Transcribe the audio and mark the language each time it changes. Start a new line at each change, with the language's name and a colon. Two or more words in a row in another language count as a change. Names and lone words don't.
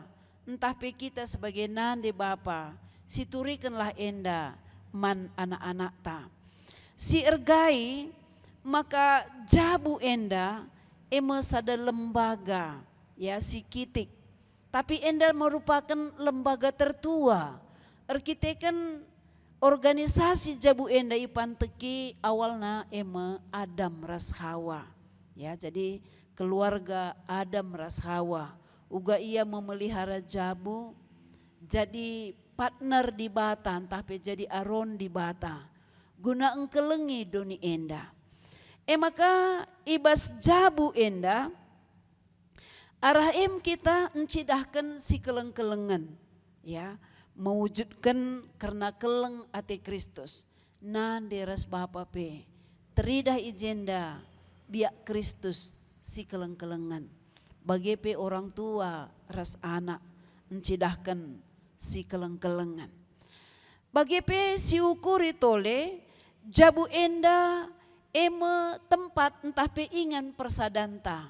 Batak Karo: Entah kita sebagai nande bapa, siturikanlah enda man anak-anak ta. Si ergai, maka jabu enda, sada lembaga, ya si kitik.
Indonesian: Tapi enda merupakan lembaga tertua.
Batak Karo: Arkitekan organisasi jabu enda ipanteki awalna Adam ras Hawa. Ya, jadi keluarga Adam ras Hawa. Uga ia memelihara jabu jadi partner di bata tapi jadi aron di bata. Guna engkelengi doni enda. Maka ibas jabu enda arah kita encidahkan si keleng-kelengan. Ya. Mewujudkan karena keleng ati Kristus. Nande ras bapa teridah ijenda biak Kristus si keleng-kelengan. Bagi
Indonesian: orang tua
Batak Karo: ras anak encidahkan si keleng-kelengan. Bagi si ukuri tole jabu enda tempat entah ingan persadanta.